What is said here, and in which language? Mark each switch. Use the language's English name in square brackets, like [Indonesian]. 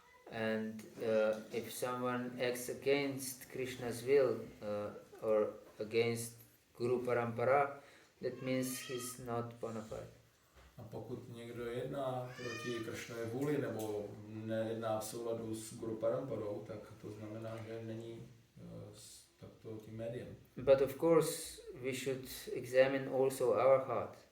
[English] And if someone acts against Krishna's will or against Guru Parampara, that means he's not bona fide. [Czech] A pokud někdo jedná proti Kršnově vůli nebo nejedná v souladu s Guru Paramparou, tak to znamená, že není takto tím médiem. [English] But of course, we should examine also our heart.